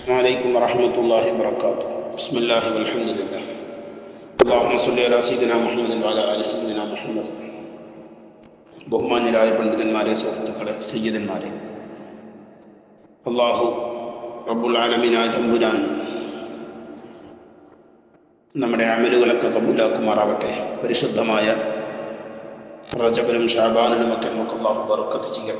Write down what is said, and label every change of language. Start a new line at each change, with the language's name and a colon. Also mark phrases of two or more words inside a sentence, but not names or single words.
Arabic: عليكم ورحمة الله وبركاته. بسم الله والحمد لله. اللهم صل على سيدنا محمد وعلى آل سيدنا محمد.
Malayalam: ബഹുമാന്യരായ പണ്ഡിതന്മാരെ, സുഹൃത്തുക്കളെ, സയ്യിദന്മാരെ, അല്ലാഹു റബ്ബുൽ ആലമീനായ തമ്പുരാൻ നമ്മുടെ അമലുകളൊക്കെ കബൂലാക്കുമാറാവട്ടെ. പരിശുദ്ധമായ റജബിലും ഷഅബാനിലുമൊക്കെ നമുക്ക് അല്ലാഹു ബർക്കത്ത് ചെയ്യട്ടെ.